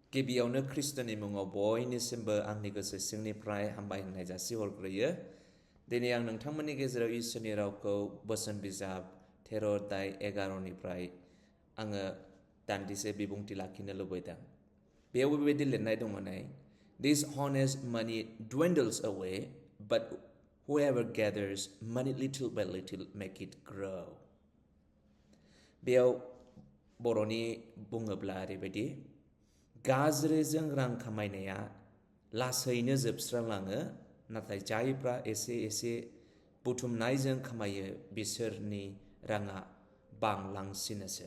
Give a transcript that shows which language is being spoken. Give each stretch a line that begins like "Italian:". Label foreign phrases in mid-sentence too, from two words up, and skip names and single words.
Bodo: गिबियावनो ख्रिस्ट'नि मुङाव बयनिसिमबो आंनि गोसो सिंनिफ्राय हामबाय होननाय जासिहरग्रोयो। दिनै आं नोंथांमोननि गेजेराव इसोरनि रावखौ बोसोन बिजाब 13:11निफ्राय आङो दान्दिसे बिबुंथि लाखिनो लुबैदों। बेयाव बेबायदि लिरनाय दङ नै,
English: This honest money dwindles away, but whoever gathers money little by little make it grow.
Bodo: बेयाव बर'नि बुङोब्ला ओरैबायदि, गाज्रिजों रां खामायनाया लासैनो जोबस्रांलाङो, नाथाय जायफ्रा एसे एसे बुथुमनायजों खामायो बिसोरनि राङा बांलांसिनोसो।